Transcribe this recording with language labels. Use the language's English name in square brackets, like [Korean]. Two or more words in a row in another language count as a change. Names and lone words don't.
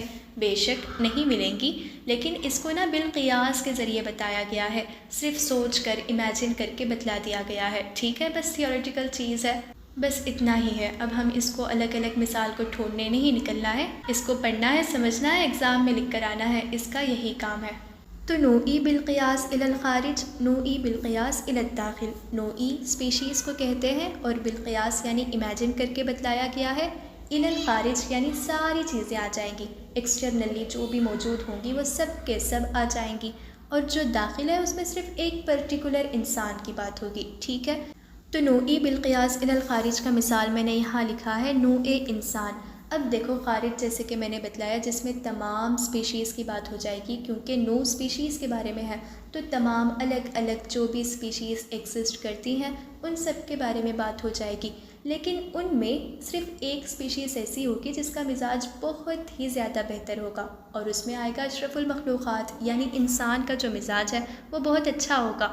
[Urdu] بے شک نہیں ملیں گی، لیکن اس کو بالقیاس کے ذریعے بتایا گیا ہے، صرف سوچ کر امیجن کر کے بتلا دیا گیا ہے، ٹھیک ہے؟ بس تھیوریٹیکل چیز ہے، بس اتنا ہی ہے۔ اب ہم اس کو الگ الگ مثال کو ڈھونڈنے نہیں نکلنا ہے، اس کو پڑھنا ہے، سمجھنا ہے، ایگزام میں لکھ کر آنا ہے، اس کا یہی کام ہے۔ تو نوعی بالقیاس الی الخارج، نوعی بالقیاس الی الداخل۔ نوعی اسپیشیز کو کہتے ہیں اور بالقیاس یعنی امیجن کر کے بتلایا گیا ہے، الی الخارج یعنی ساری چیزیں آ جائیں گی، ایکسٹرنلی جو بھی موجود ہوں گی وہ سب کے سب آ جائیں گی، اور جو داخل ہے اس میں صرف ایک پرٹیکولر انسان کی بات ہوگی، ٹھیک ہے؟ تو نوعی بالقیاس الی الخارج کا مثال میں نے یہاں لکھا ہے نوع انسان۔ اب دیکھو خارج جیسے کہ میں نے بتلایا جس میں تمام اسپیشیز کی بات ہو جائے گی، کیونکہ نوع اسپیشیز کے بارے میں ہے تو تمام الگ الگ جو بھی اسپیشیز ایگزسٹ کرتی ہیں ان سب کے بارے میں بات ہو جائے گی۔ لیکن ان میں صرف ایک اسپیشیز ایسی ہوگی جس کا مزاج بہت ہی زیادہ بہتر ہوگا، اور اس میں آئے گا اشرف المخلوقات، یعنی انسان کا جو مزاج ہے وہ بہت اچھا ہوگا۔